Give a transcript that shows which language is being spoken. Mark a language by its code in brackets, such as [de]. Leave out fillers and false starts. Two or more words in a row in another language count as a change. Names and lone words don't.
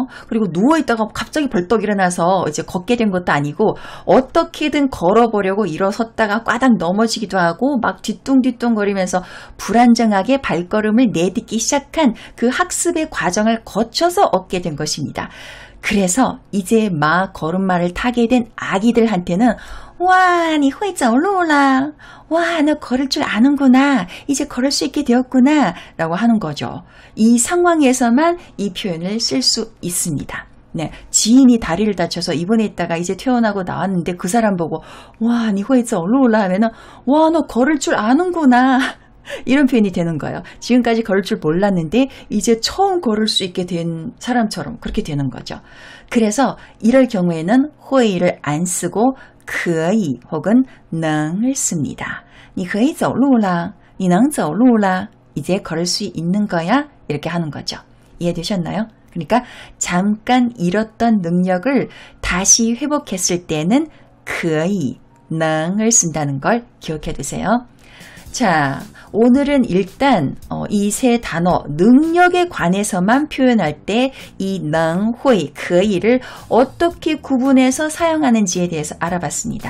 [ko] 그리고 누워있다가 갑자기 벌떡 일어나서 이제 걷게 된 것도 아니고 어떻게든 걸어보려고 일어섰다가 꽈당 넘어지기도 하고 막 뒤뚱뒤뚱 거리면서 불안정하게 발걸음을 내딛기 시작한 그 학습의 과정을 거쳐서 얻게 된 것입니다. 그래서 이제 막 걸음마를 타게 된 아기들한테는 와, [zh] 你会走路啦. [ko] 와, 너 걸을 줄 아는구나. 이제 걸을 수 있게 되었구나. 라고 하는 거죠. 이 상황에서만 이 표현을 쓸 수 있습니다. 네, 지인이 다리를 다쳐서 입원해 있다가 이제 퇴원하고 나왔는데 그 사람 보고 와, [zh] 你会走路啦 [ko] 하면은 와, 너 걸을 줄 아는구나. 이런 표현이 되는 거예요. 지금까지 걸을 줄 몰랐는데 이제 처음 걸을 수 있게 된 사람처럼 그렇게 되는 거죠. 그래서 이럴 경우에는 호의를 안 쓰고 可以 혹은能을 씁니다. [zh] 你可以走路啦,你能走路啦. [ko] 이제 걸을 수 있는 거야? 이렇게 하는 거죠. 이해되셨나요? 그러니까 잠깐 잃었던 능력을 다시 회복했을 때는 可以, 能을 쓴다는 걸 기억해 두세요. 자, 오늘은 일단 이 세 단어 능력에 관해서만 표현할 때 이 능, 회, 可以 를 어떻게 구분해서 사용하는지에 대해서 알아봤습니다.